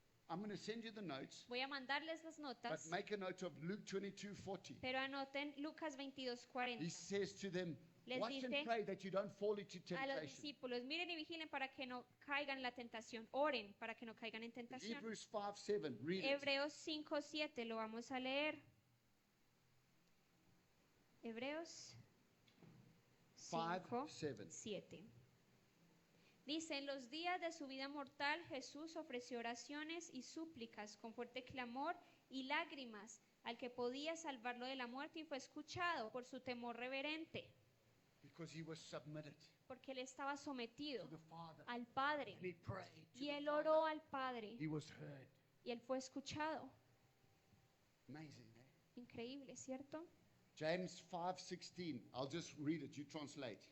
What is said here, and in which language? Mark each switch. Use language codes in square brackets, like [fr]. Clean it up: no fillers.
[en] I'm going to send you the notes, [es] Voy a mandarles las [en] but [es] notas, [en] make a note of Luke 22:40. [es] pero anoten Lucas [en] He [es] 22:40. [en] says to them, [es] Les [en] watch and [es] dice [en] pray that you don't fall into [es] A los temptation. discípulos, miren y vigilen para que no caigan en la tentación. Oren para que no caigan en tentación. [en] Hebrews 5:7. Read it. [es] Hebreos 5:7 lo vamos a leer. Hebreos 5:7. 5:7. Dice, en los días de su vida mortal, Jesús ofreció oraciones y súplicas con fuerte clamor y lágrimas al que podía salvarlo de la muerte y fue escuchado por su temor reverente, [en] Because he was submitted [es] porque él estaba [en] to [es] sometido [en] the Father. [es] al Padre [en] And he prayed to [es] y [en] the [es] él [en] Father. [es] oró al Padre [en] He was heard. [es] y él fue escuchado. [en] Amazing, eh? [es] Increíble, ¿cierto? [en] James 5:16. I'll just read it. You translate.